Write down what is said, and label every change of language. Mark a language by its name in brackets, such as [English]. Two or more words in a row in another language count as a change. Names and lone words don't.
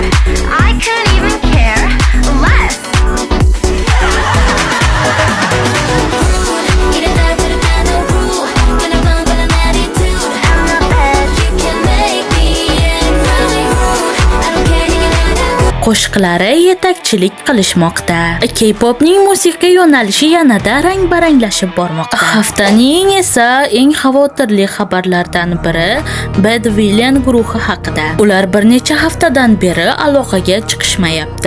[English] I couldn't even care less. Get it out to the man of rude. Gonna run with an attitude. I'm not bad, you can make me entirely rude. I don't care, you can have it. [Uzbek] Qo'shiqlari yetakchilik qilishmoqda. K-popning musiqiy yo'nalishi yanada rang-baranglashib bormoqda. Haftaning esa eng xavotirli xabarlaridan biri Bad Villain guruhi haqida. Ular bir necha haftadan beri aloqaga chiqishmayapti.